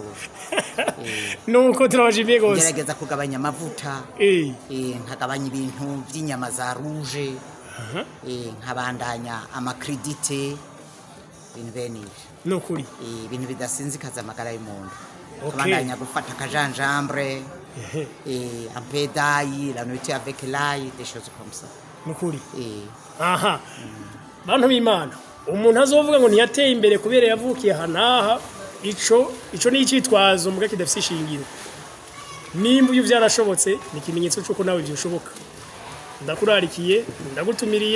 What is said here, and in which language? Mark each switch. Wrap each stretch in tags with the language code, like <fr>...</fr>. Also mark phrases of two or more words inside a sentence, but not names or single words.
<rn>nuko turabashimiye gose gerageza kugabanya amavuta nkagabanya ibintu by'inyama za rouge nkabandanya amakredite ibintu bene ivyo nukuri ibintu bidasinzikaza amagara y'umuntu Okay. kabandanya gufata akajanjambre</rn> <fr>un peu d'ail la nourriture avec l'ail des choses comme ça</fr> <rn>nukuri aha bantu b'Imana umuntu azovuga ngo ntiyateye imbere kubera yavukiye hanaha ico ni icitwazo muga kidafise ishingiro nimba uyu vyarashobotse ni kimenyetso cyuko nawe byoshoboka ndakurarikiye ndagutumiriye</rn>